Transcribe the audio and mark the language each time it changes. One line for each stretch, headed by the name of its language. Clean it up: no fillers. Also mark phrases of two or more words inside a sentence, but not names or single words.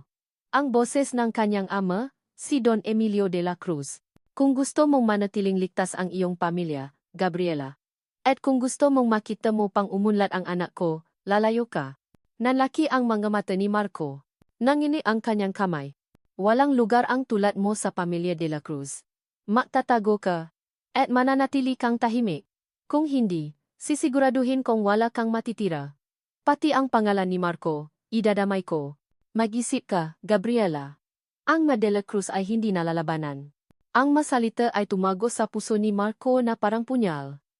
Filipino: Ang boses ng kanyang ama, si Don Emilio de la Cruz. Kung gusto mong manatiling ligtas ang iyong pamilya, Gabriela. At kung gusto mong makita mo pang umunlad ang anak ko, lalayo ka. Nanlaki ang mga mata ni Marco. Nangini ang kanyang kamay. Walang lugar ang tulad mo sa pamilya de la Cruz. Magtatago ka. At mananatili kang tahimik. Kung hindi, sisiguraduhin kong wala kang matitira. Pati ang pangalan ni Marco, idadamay ko. Mag-isip ka, Gabriela. Ang De La Cruz ay hindi nalalabanan. Ang masalita ay tumagos sa puso ni Marco na parang punyal.